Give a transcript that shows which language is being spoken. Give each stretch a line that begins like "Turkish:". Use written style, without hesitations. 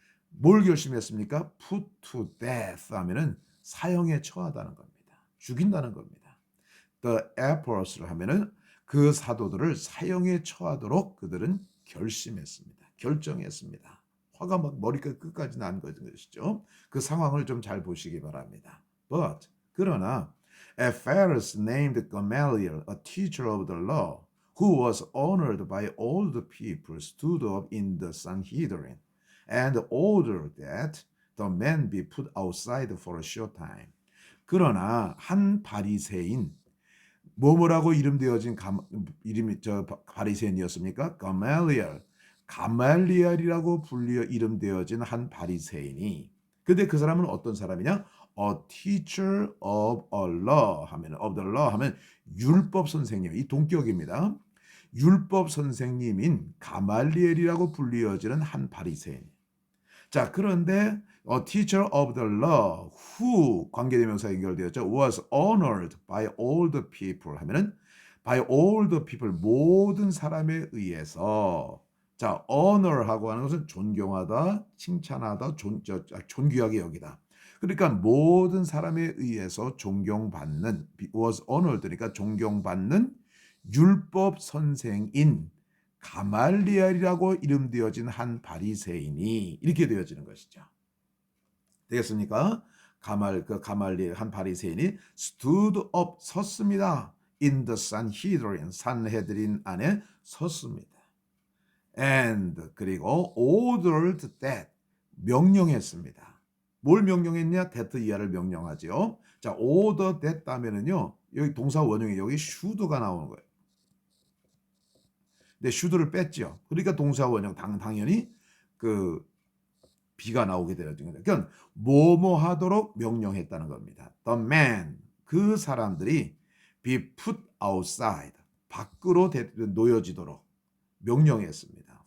Korean: 뭘 결심했습니까?
English: Put to death
Korean: 하면은 사형에 처하다는 겁니다. 죽인다는 겁니다.
English: The apostles
Korean: 하면은 그 사도들을 사형에 처하도록 그들은 결심했습니다. 결정했습니다. 화가 막 머리끝 끝까지 난 것이죠. 그 상황을 좀 잘 보시기 바랍니다.
English: But
Korean: 그러나
English: a Pharisee named Gamaliel, a teacher of the law, who was honored by all the people, stood up in the Sanhedrin and ordered that the man be put outside for a short time.
Korean: 그러나 한 바리새인 뭐뭐라고 이름되어진 이름이 저 바리새인이었습니까? 가말리엘이라고 불려 이름되어진 한 바리새인이. 근데 그 사람은 어떤 사람이냐?
English: A teacher of a law 하면 of the law 하면 율법 선생님.
Korean: 이 동격입니다. 율법 선생님인 가말리엘이라고 불리어지는 한 바리새인. 자, 그런데
English: teacher of the law who
Korean: 관계대명사 연결되었죠.
English: was honored by all the people
Korean: 하면은
English: by all the people
Korean: 모든 사람에 의해서 자, honor하고 하는 것은 존경하다, 칭찬하다, 존귀하게 여기다. 그러니까 모든 사람에 의해서 존경받는
English: was honored
Korean: 그러니까 존경받는 율법 선생인 가말리엘이라고 이름되어진 한 바리새인이 이렇게 되어지는 것이죠. 되겠습니까? 가말리엘 한 바리새인이
English: stood up
Korean: 섰습니다.
English: in the Sanhedrin
Korean: 산헤드린 안에 섰습니다.
English: and
Korean: 그리고
English: ordered that
Korean: 명령했습니다. 뭘 명령했냐? that 이하를 명령하죠. 자,
English: order that
Korean: 하면은요. 여기 동사 원형에 여기 should가 나오는 거예요. 근데 should를 뺐죠. 그러니까 동사 원형 당연히 그 B가 나오게 되어진 거죠. 그러니까 뭐뭐 하도록 명령했다는 겁니다.
English: The man
Korean: 그 사람들이
English: be put outside
Korean: 밖으로 놓여지도록 명령했습니다.